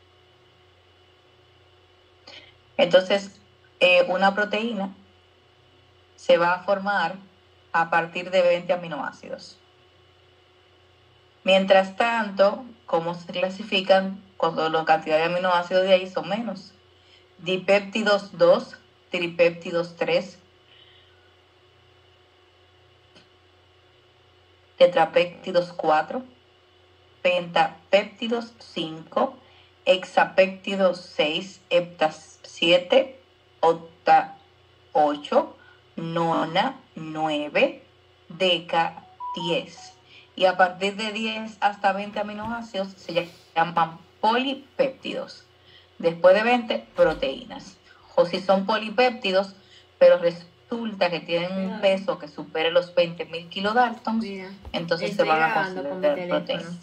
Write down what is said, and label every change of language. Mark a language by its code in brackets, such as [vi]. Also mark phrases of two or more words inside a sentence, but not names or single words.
[es] Entonces, una proteína se va a formar a partir de 20 aminoácidos. Mientras tanto, ¿cómo se clasifican cuando la cantidad de aminoácidos de ahí son menos? Dipéptidos 2, tripéptidos 3, tetrapéptidos 4, pentapéptidos 5, hexapéptidos 6, heptas 7, octa 8, nona 9, deca 10. Y a partir de 10 hasta 20 aminoácidos se llaman polipéptidos. Después de 20, proteínas. O si son polipéptidos, pero resulta que tienen un peso que supere los 20.000 kilodaltons, entonces se van a considerar proteínas.